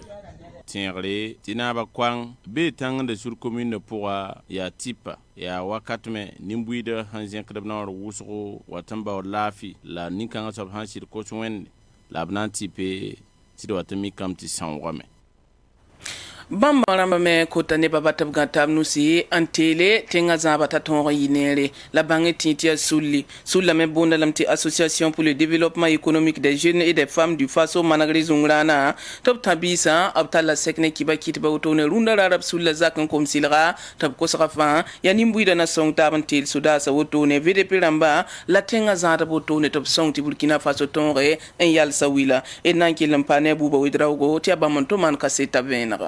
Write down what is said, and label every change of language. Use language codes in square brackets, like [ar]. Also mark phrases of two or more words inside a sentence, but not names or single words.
[mos] tẽegre tɩ naaba koang bee tãngda [fr] sur commune [mos] pʋga yaa tɩpa yaa wakatme nin-buiidã sãn zẽkd b naoor wʋsgo wat n baood laafɩ la nin-kãngã soab sãn sɩd kos wẽnde la b na n tɩpe tɩ d wat n mikame tɩ sãoogame bãmb rãmba me kota nebã ba tɩ b gã taab nusi n teele tẽngã zãaba t'a tõog n yɩ neere la bãngẽ tɩ tɩ yaa sullame boonda lame tɩ [fr] association pour le développement économique des jeunes et des femmes du faso [mos] manegre zũng-rãana tɩ b tã-biisã b talla sɛk ne kɩba kɩtba wotone rũndã raara b sulla zak n kom sɩlga tɩ b kosga fãa yaa nin-buiidã na sõng taab n teel sodaasã wotone vdp rãmba la tẽngã zãadb wotone tɩ b sõng tɩ burkina faso tõoge n yalsa wɩla d na n kell n pa ne a buuba wedraoogo tɩ yaa bãmb n tʋ maan kaseta vẽenega